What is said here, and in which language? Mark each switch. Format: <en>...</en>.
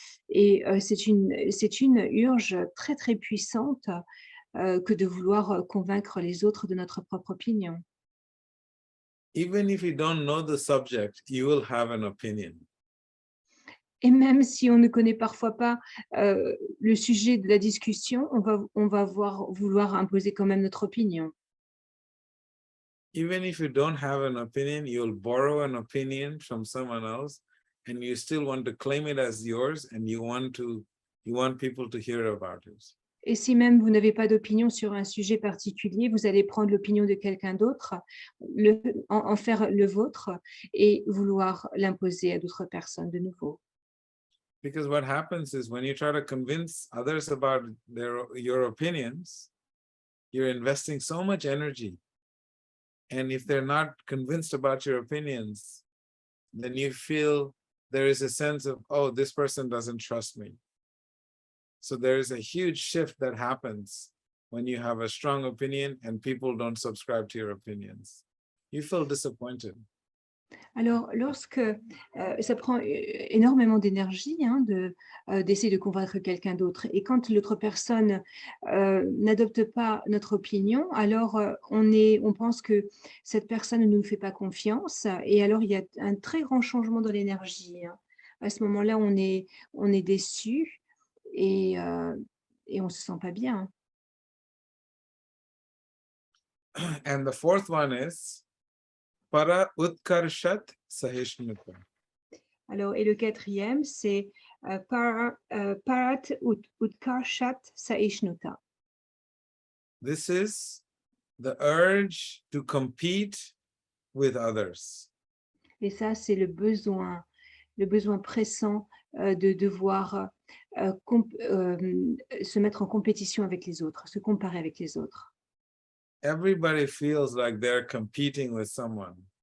<fr>Et c'est une urge très, très puissante que de vouloir convaincre les autres de notre propre opinion.</fr> <en>Even if you don't know the subject, you will have an opinion.</en> <fr>Et même si on ne connaît parfois pas le sujet de la discussion, on va vouloir imposer quand même notre opinion.</fr> <en>Even if you don't have an opinion, you'll borrow an opinion from someone else and you still want to claim it as yours and you want people to hear about it.</en> <fr>Et si même vous n'avez pas d'opinion sur un sujet particulier, vous allez prendre l'opinion de quelqu'un d'autre, en faire le vôtre et vouloir l'imposer à d'autres personnes de nouveau.</fr> <en>Because what happens is when you try to convince others about your opinions, you're investing so much energy. And if they're not convinced about your opinions, then you feel there is a sense of, oh, this person doesn't trust me. So there is a huge shift that happens when you have a strong opinion and people don't subscribe to your opinions. You feel disappointed.</en> <fr>Alors, lorsque ça prend énormément d'énergie hein, d'essayer de convaincre quelqu'un d'autre. Et quand l'autre personne n'adopte pas notre opinion, alors on pense que cette personne ne nous fait pas confiance. Et alors, il y a un très grand changement dans l'énergie. Hein. À ce moment-là, on est déçu et on ne se sent pas bien.</fr> <en>And the fourth one is para utkarshat sahishnuta.</en> <fr>Alors, et le quatrième, c'est parat utkarshat saishnuta.</fr> <en>This is the urge to compete with others.</en> <fr>Et ça, c'est le besoin pressant de devoir se mettre en compétition avec les autres, se comparer avec les autres.</fr> <en>Everybody feels like they're competing with someone.</en>